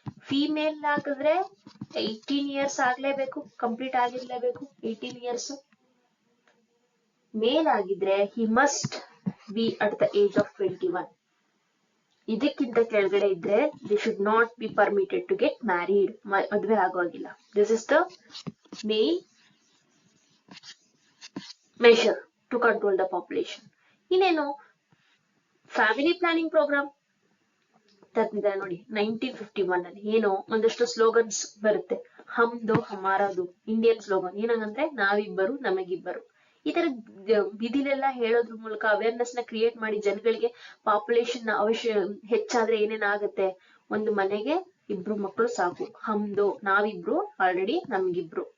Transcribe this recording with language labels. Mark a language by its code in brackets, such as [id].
[kn] Female ಆಗಿದ್ರೆ 18 years ಆಗ್ಲೇಬೇಕು, complete ಆಗಿರ್ಲೇಬೇಕು 18 years. ಮೇಲ್ ಆಗಿದ್ರೆ [en] He must be at the age of 21. [kn] ಇದಕ್ಕಿಂತ ಕೆಳಗಡೆ ಇದ್ರೆ [en] they should not be permitted to get married, [kn] ಮದ್ವೆ ಆಗೋಗಿಲ್ಲ. [en] This is the main measure to control the population. [kn] ಇನ್ನೇನು family planning program ತಂದಿದ್ದಾರೆ ನೋಡಿ 1951 ಅಲ್ಲಿ. ಏನೋ ಒಂದಷ್ಟು ಸ್ಲೋಗನ್ಸ್ ಬರುತ್ತೆ, [hi] ಹಮ್ ದೋ ಹಮಾರದು, [kn] ಇಂಡಿಯನ್ ಸ್ಲೋಗನ್. ಏನಂದ್ರೆ ನಾವಿಬ್ಬರು ನಮಗಿಬ್ಬರು. ಈ ತರ ವಿಧಿಲೆಲ್ಲ ಹೇಳೋದ್ರ ಮೂಲಕ ಅವೇರ್ನೆಸ್ ನ ಕ್ರಿಯೇಟ್ ಮಾಡಿ ಜನಗಳಿಗೆ ಪಾಪ್ಯುಲೇಷನ್ ಹೆಚ್ಚಾದ್ರೆ ಏನೇನಾಗುತ್ತೆ, ಒಂದು ಮನೆಗೆ 2 ಮಕ್ಕಳು ಸಾಕು, ಹಮ್ದೋ ನಾವಿಬ್ರು, ಆಲ್ರೆಡಿ ನಮ್ಗಿಬ್ರು.